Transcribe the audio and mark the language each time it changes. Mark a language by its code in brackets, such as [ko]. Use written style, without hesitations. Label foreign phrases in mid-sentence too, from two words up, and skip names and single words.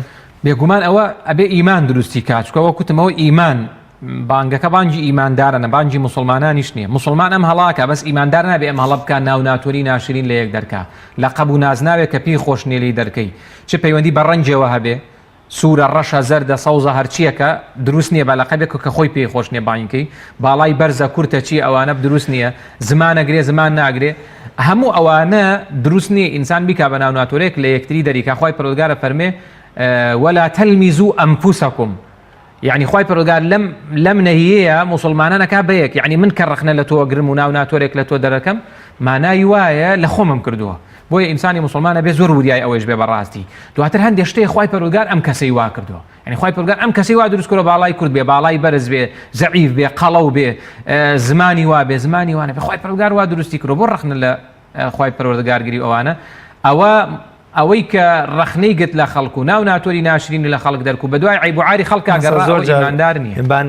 [ckb] بێگومان ئەوە ئەبێ ئیمان دروستی کات چکەوە کوتمەوە ئیمان بانگەکە بانگی ئیماندارە نە بانگی مسلمانانیش نییە مسلمان ئەم هەڵاکە بەس ئیماندار نابێ ئەم هەڵە بکە ناو ناتۆری ناشرین لە یەک دەرکا لەقەب و ناز ناوێت کە پێی خۆش نێ لی دەرکەی چ پەیوەندی بە ڕەنجەوە هەبێ سوورە ڕەشە زەردە سەوزە هەرچیەکە دروست نییە بە لەقەبێک کە خۆی پێی خۆش نیە بانگەکەی باڵای بەرزە کورتە چی ئەوانە دروست نییە زمانەگرێ زمان ناگرێ هەموو ئەوانە دروست نییە ئینسان بیکا بە ناو ناتۆرێک لە یەکتری دەریکا خوای پەروەردگارە فەرمێ [ar] ولا تلمزوا أنفسكم [ckb] يعني خوای پەروەردگار لەم نەهیەیە مسلمانانەکە بەیەک يعني من کە ڕەخنە لە تۆ گرم و ناو ناتۆرێک لە تۆ دەرەکەم مانای وایە لە خۆمم کردووە بۆیە ئینسانی مسلمانە بێ زۆر وریای ئەوەش بێ بەڕاستی دواتر هەندێک شتێک خوای پەروەردگار ئەم کەسەی وا کردووە يعني خوای پەروەردگار ئەم کەسەی وا دروست کردووە باڵای کورد بێ باڵای بەرز بێ زەعیف بێ قەڵەو بێ زمانی وا بێ زمانی وانە بێ خوای پەروەردگار وا دروستی کردووە بۆ ڕەخنە لە خوای پەروەردگارگیری ئەوانە ئەوەی کە ڕەخنەی گرت لە خەڵکو و ناو ناتۆری ناشرین لە خەڵک دەرکو بە دوای عیب و عاری خەڵکا گەڕا ئیماندار نییە